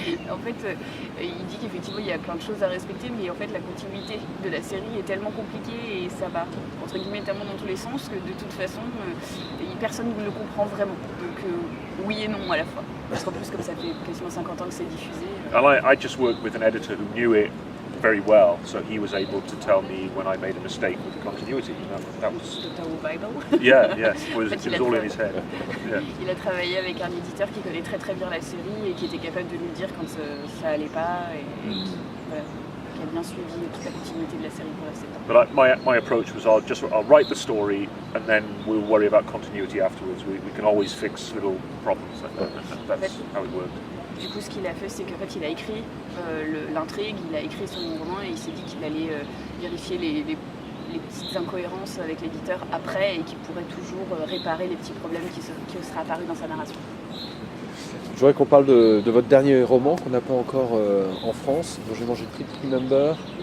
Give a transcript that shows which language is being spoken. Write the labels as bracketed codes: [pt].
[fr] En fait, il dit qu'effectivement il y a plein de choses à respecter, mais en fait la continuité de la série est tellement compliquée et ça va entre guillemets tellement dans tous les sens que de toute façon personne ne le comprend vraiment. Donc oui et non à la fois. Parce qu'en plus comme ça fait quasiment 50 ans que c'est diffusé. [en] And I just worked with an editor who knew it very well, so he was able to tell me when I made a mistake with the continuity. That was Doctor Who Bible. Yeah, it was [fr] En fait, [en] all in his head. Yeah. [fr] Il a travaillé avec un éditeur qui connaît très très bien la série et qui était capable de lui dire quand ça allait pas, et voilà, qui a bien suivi toute la continuité de la série pour rester dedans. [en] But my approach was I'll write the story and then we'll worry about continuity afterwards. We can always fix little problems. That's how it worked. [fr] Du coup, ce qu'il a fait, c'est qu'en fait, il a écrit l'intrigue, il a écrit son roman, et il s'est dit qu'il allait vérifier les petites incohérences avec l'éditeur après, et qu'il pourrait toujours réparer les petits problèmes qui seraient apparus dans sa narration. Je voudrais qu'on parle de votre dernier roman qu'on n'a pas encore en France, dont j'ai mangé le prix Number.